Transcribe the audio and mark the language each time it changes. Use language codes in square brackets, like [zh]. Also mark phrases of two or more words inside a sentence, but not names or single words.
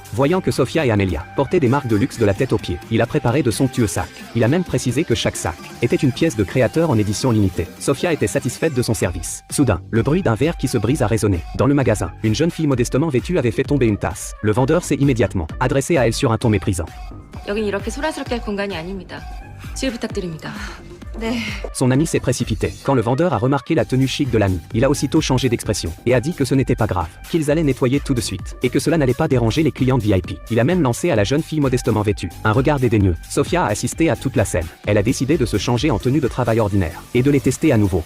[fr] Voyant que Sophia et Amelia portaient des marques de luxe de la tête aux pieds, il a préparé de somptueux sacs. Il a même précisé que chaque sac était une pièce de créateur en édition limitée. Sophia était satisfaite de son service. Soudain, le bruit d'un verre qui se brise a résonné. Dans le magasin, une jeune fille modestement vêtue avait fait tomber une tasse. Le vendeur s'est immédiatement adressé à elle sur un ton méprisant. [ko] 여긴 이렇게 소란스럽게 할 공간이 아닙니다. 주의 부탁드립니다. 네. [fr] Son ami s'est précipité. Quand le vendeur a remarqué la tenue chic de l'ami, il a aussitôt changé d'expression et a dit que ce n'était pas grave, qu'ils allaient nettoyer tout de suite et que cela n'allait pas déranger les clientes VIP. Il a même lancé à la jeune fille modestement vêtue un regard dédaigneux. Sophia a assisté à toute la scène. Elle a décidé de se changer en tenue de travail ordinaire et de les tester à nouveau.